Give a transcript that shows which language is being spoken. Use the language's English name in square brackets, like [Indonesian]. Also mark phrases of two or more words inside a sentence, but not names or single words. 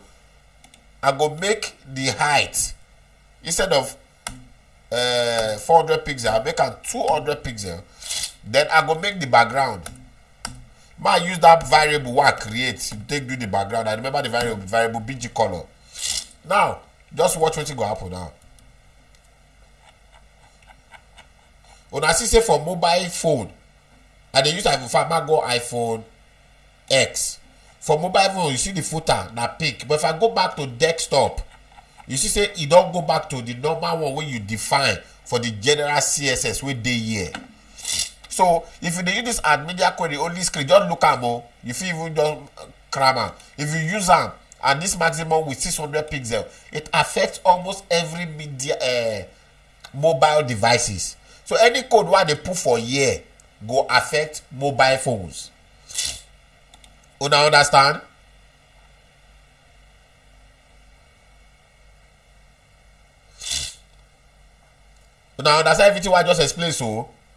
[Nigerian Pidgin] I go make the height instead of 400 pixel, I make am 200 pixel. Then I go make the background. I use that variable what I create to take do the background. I remember the variable BG color. Now, just watch what go happen now. When I see say for mobile phone, and they use iPhone, I go iPhone X. For mobile phone, you see the footer, na pink. But if I go back to desktop, you see say e don go back to the normal one wey you define for the general css wey dey here. So if you dey use this add media query only screen, just look am o, you fit even just cram am. If you use am and this maximum with 600 pixel, it affects almost every media mobile devices. So any code wey they put for here go affect mobile phones. Una understand? Una understand everything I just explained so?